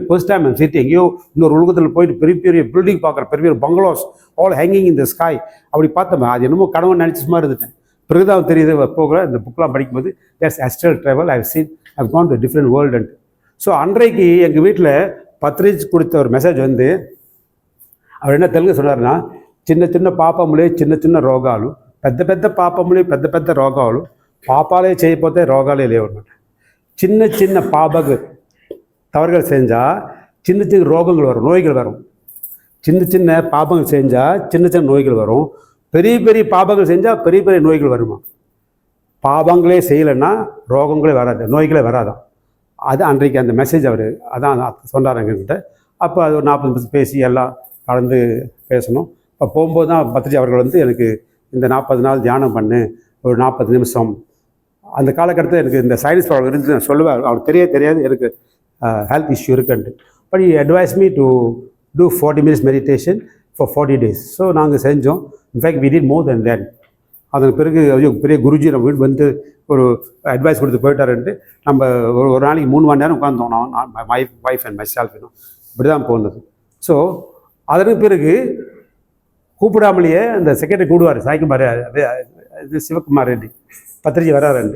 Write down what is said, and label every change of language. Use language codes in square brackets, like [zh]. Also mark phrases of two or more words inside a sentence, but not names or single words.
[en] first time [ta] அந்த சிட்டி எங்கேயோ இன்னொரு உலகத்தில் போயிட்டு பெரிய பெரிய பில்டிங் பார்க்குறேன், பெரிய பெரிய பங்களாஸ் [en] all hanging in the sky. [ta] அப்படி பார்த்தேன். அது என்னமோ கனவு நினச்சி சும்மா இருந்துட்டேன். பிறகுதான் தெரியுது போக இந்த புக்கெலாம் படிக்கும்போது [en] s astral travel I've gone to different world. [ta] ஸோ அன்றைக்கு எங்கள் வீட்டில் பத்ரிஜி கொடுத்த ஒரு மெசேஜ் வந்து அவர் என்ன தெலுங்கு சொன்னார்னா, [te] చిన్న చిన్న పాపములే చిన్న చిన్న రోగాలు, పెద్ద పెద్ద పాపములే పెద్ద పెద్ద రోగాలు, పాపాలే చేయకపోతే రోగాలే లేవు అనమాట. [ta] சின்ன சின்ன தவறுகள் செஞ்சால் சின்ன சின்ன ரோகங்கள் வரும், நோய்கள் வரும். சின்ன சின்ன பாபங்கள் செஞ்சால் சின்ன சின்ன நோய்கள் வரும். பெரிய பெரிய பாபங்கள் செஞ்சால் பெரிய பெரிய நோய்கள் வருமா. பாபங்களே செய்யலைன்னா ரோகங்களே வராது, நோய்களே வராதான். அது அன்றைக்கு அந்த மெசேஜ் அவர் அதான் சொன்னார் எங்ககிட்ட. அப்போ அது ஒரு 40 நிமிஷம் பேசி எல்லாம் கலந்து பேசணும். இப்போ போகும்போது தான் பத்ரிஜி அவர்கள் வந்து எனக்கு இந்த 40 நாள் தியானம் பண்ணு, ஒரு 40 நிமிஷம். அந்த காலகட்டத்தில் எனக்கு இந்த [en] sinus problem [ta] இருந்து நான் சொல்லுவேன். அவருக்கு தெரியாது எனக்கு [en] health issue [ta] இருக்குன்ட்டு. [en] பட் he advised me to do 40 minutes meditation for 40 days. [ta] ஸோ நாங்கள் செஞ்சோம். [en] இன்ஃபேக்ட் we did more than that. [ta] அதன் பிறகு பெரிய குருஜி நம்ம வீடு வந்து ஒரு அட்வைஸ் கொடுத்து போயிட்டாருன்ட்டு நம்ம ஒரு நாளைக்கு 3 மணி நேரம் உட்காந்தோம். நான் [en] my wife and my self [ta] இப்படி தான் போனது. ஸோ அதற்கு பிறகு கூப்பிடாமலேயே அந்த செக்ரட்டரி கூடுவார், சாய்குமார், இது சிவகுமார் ரெட்டி, பத்ரிஜி வராருண்டு.